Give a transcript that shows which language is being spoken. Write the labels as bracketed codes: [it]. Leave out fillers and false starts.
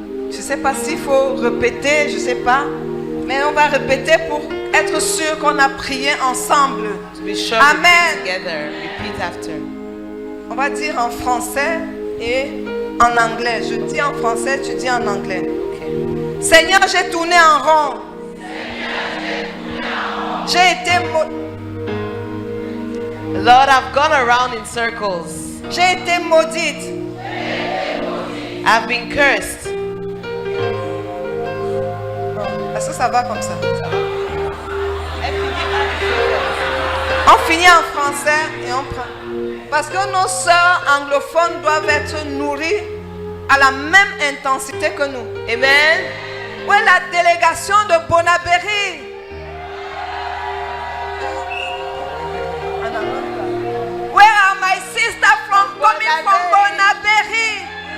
[fr] Je ne sais pas s'il faut répéter, je ne sais pas. Mais on va répéter pour être sûr qu'on a prié ensemble. [en] To be sure Amen. we pray together. Repeat after. [fr] On va dire en français et en anglais. Je dis en français, tu dis en anglais. [en] Okay. [fr] Seigneur, j'ai tourné en rond. J'ai été [en] Lord, I've gone around in circles. [fr] j'ai été maudite. [en] I've been cursed. [fr] Est-ce que ça va comme ça? On finit en français et on prend. Parce que nos sœurs anglophones doivent être nourries à la même intensité que nous. Amen. Où est la délégation de Bonaberry? [en] Where are my sisters coming from Bonaberry?